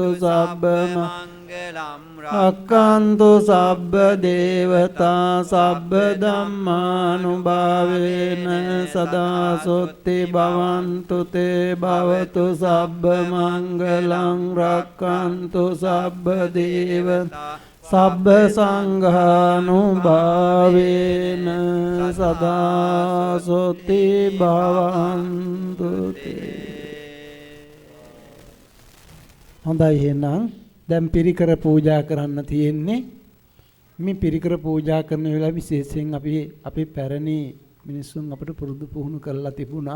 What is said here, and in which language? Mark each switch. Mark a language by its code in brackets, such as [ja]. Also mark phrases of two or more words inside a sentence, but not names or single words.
[pi] සබ්බ මංගලම් රක්ඛන්තු සබ්බ දේවතා සබ්බ ධම්මානුභාවේන සදා සොත්ති භවන්තු තේ භවතු සබ්බ මංගලං රක්ඛන්තු සබ්බ දේවතා සබ්බ සංඝානුභාවේන සදා සොත්ති භවන්තු තේ. [si] හොඳයි එහෙනම් දැන් පිරිකර පූජා කරන්න තියෙන්නේ. මේ පිරිකර පූජා කරන වෙලාව විශේෂයෙන් අපි පැරණි මිනිස්සුන් අපිට පුරුදු පුහුණු කරලා තිබුණා.